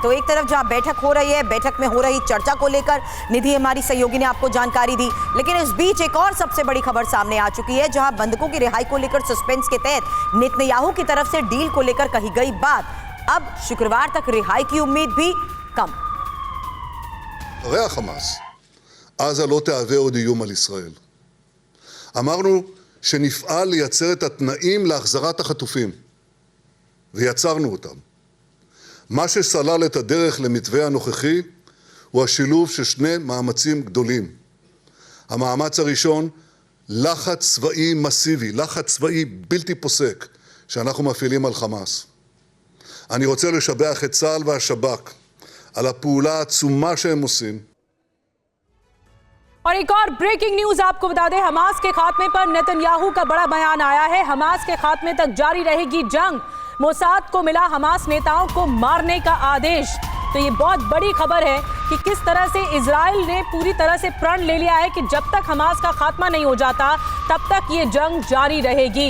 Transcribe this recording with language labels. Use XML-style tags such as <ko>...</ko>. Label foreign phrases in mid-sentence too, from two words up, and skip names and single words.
<hi>तो एक तरफ जहां बैठक हो रही है, बैठक में हो रही चर्चा को लेकर निधि हमारी सहयोगी ने आपको जानकारी दी, लेकिन इस बीच एक और सबसे बड़ी खबर सामने आ चुकी है, जहां बंधकों की रिहाई को लेकर सस्पेंस के तहत नेतन्याहू की तरफ से डील को लेकर कही गई बात, अब शुक्रवार तक रिहाई की उम्मीद भी कम।</hi> <he>עזה לא תהווה עוד איום על ישראל. אמרנו שנפעל לייצר את התנאים להחזרת החטופים, ויצרנו אותם. מה שסלל את הדרך למתווה הנוכחי הוא השילוב של 2 מאמצים גדולים. המאמץ הראשון, לחץ צבאי מסיבי, לחץ צבאי בלתי פוסק, שאנחנו מפעילים על חמאס. אני רוצה לשבח את צה"ל והשב"כ על הפעולה העצומה שהם עושים.</he> <hi>और एक और</hi> <en>breaking news</en> <hi>आपको बता दें, हमास के खात्मे पर नेतन्याहू का बड़ा बयान आया है। हमास के खात्मे तक जारी रहेगी जंग। मोसाद को मिला हमास नेताओं को मारने का आदेश। तो ये बहुत बड़ी खबर है कि किस तरह से इजराइल ने पूरी तरह से प्रण ले लिया है कि जब तक हमास का खात्मा नहीं हो जाता तब तक ये जंग जारी रहेगी।</hi>